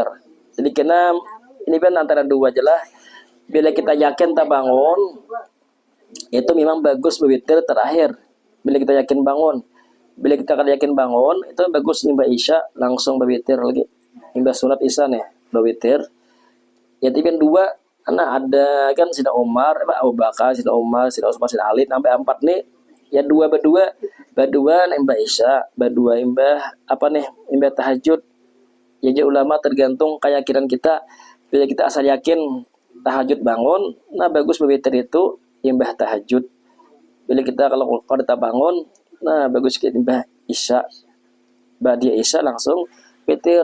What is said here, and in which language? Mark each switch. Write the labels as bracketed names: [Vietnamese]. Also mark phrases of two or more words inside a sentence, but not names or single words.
[Banjar] Jadi kena ini kan antara 2 aja lah. Bila kita yakin tak bangun itu memang bagus berwitir terakhir. Bila kita yakin bangun. Bila kita kada yakin bangun, itu bagus imbah isya langsung berwitir lagi. Imbah sunat isya nih, berwitir. Ya tapi 2, karena ada kan Sina Umar, Abu Bakar, Sina Umar, Sina Usman, Sina Ali, sampai 4 nih. Ya 2 berdua imbah isya, berdua imbah apa nih, imbah tahajud. Ya ulama tergantung keyakinan kita. Bila kita asal yakin tahajud bangun, nah bagus berwitir itu imbah tahajud. Bila kita kalau tak bangun, nah bagus kita imbah isya, ba'diyah isya langsung witir.